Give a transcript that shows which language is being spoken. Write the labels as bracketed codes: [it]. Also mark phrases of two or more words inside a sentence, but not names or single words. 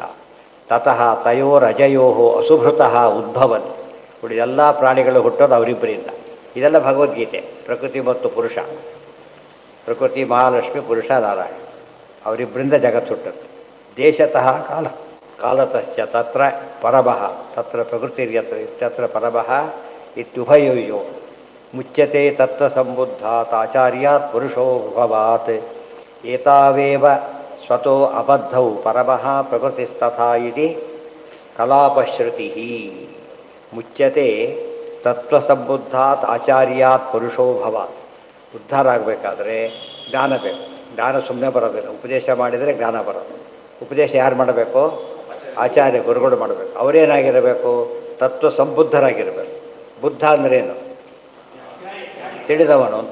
[sa] ತತಃ ತಯೋರಜಯೋ ಅಸುಭೃತಃ ಉದ್ಭವನ್, [kn] ಉಳಿದೆಲ್ಲ ಪ್ರಾಣಿಗಳು ಹುಟ್ಟೋದು ಅವರಿಬ್ಬರಿಂದ. ಇದೆಲ್ಲ ಭಗವದ್ಗೀತೆ. ಪ್ರಕೃತಿ ಮತ್ತು ಪುರುಷ, ಪ್ರಕೃತಿ ಮಹಾಲಕ್ಷ್ಮಿ, ಪುರುಷ ನಾರಾಯಣ, ಅವರಿಬ್ಬರಿಂದ ಜಗತ್ತು ಹುಟ್ಟುತ್ತೆ. [sa] ದೇಶತಃ ಕಾಲತಶ್ಚ ತತ್ರ ಪರಮಃ, ತತ್ರ ಪ್ರಕೃತಿರ್ಯತ್ರ ಪರಮಃ ಇತ್ಯುಭಯೋಯೋ ಮುಚ್ಯತೆ ತತ್ವಸಂಬುದ್ಧಾತ್ ಆಚಾರ್ಯಾತ್ ಪುರುಷೋ ಭವಾತ್. ಏತಾವೇವ ಸ್ವತೋ ಅಬದ್ಧೌ ಪರಮಃ ಪ್ರಕೃತಿಸ್ತಥಾ ಇತಿ ಕಲಾಪಶ್ರುತಿ. ಮುಚ್ಯತೆ ತತ್ವಸಂಬುದ್ಧಾತ್ ಆಚಾರ್ಯಾತ್ ಪುರುಷೋ ಭವಾತ್. [kn] ಉದ್ಧಾರ ಆಗಬೇಕಾದ್ರೆ ಜ್ಞಾನ ಬೇಕು. ಜ್ಞಾನ ಸುಮ್ಮನೆ ಬರೋದಿಲ್ಲ, ಉಪದೇಶ ಮಾಡಿದರೆ ಜ್ಞಾನ ಬರೋದು. ಉಪದೇಶ ಯಾರು ಮಾಡಬೇಕು? ಆಚಾರ್ಯ ಗುರುಗಳು ಮಾಡಬೇಕು. ಅವರೇನಾಗಿರಬೇಕು? ತತ್ವ ಸಂಬುದ್ಧರಾಗಿರಬೇಕು. ಬುದ್ಧ ಅಂದ್ರೇನು? ತಿಳಿದವನು ಅಂತ.